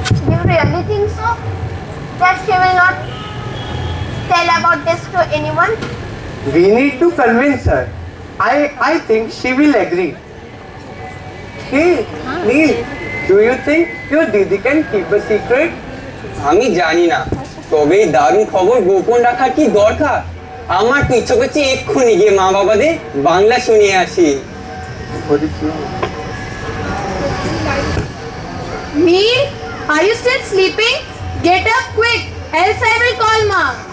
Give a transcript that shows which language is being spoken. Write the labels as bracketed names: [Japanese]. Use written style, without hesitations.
[English] You really think so? That she will not tell about this to anyone? We need to convince her. I think she will agree. Hey, Neil, do you think your Didi can keep a secret? [Bangla] আমি জানি না, তবে এই দারুণ খবর গোপন রাখার কি দরকার? আমার তো ইচ্ছে করছে এক্ষুনি গিয়ে মা বাবাদের বাংলা শুনিয়ে আসি। [English] Neil, are you still sleeping? Get up quick, else I will call Ma.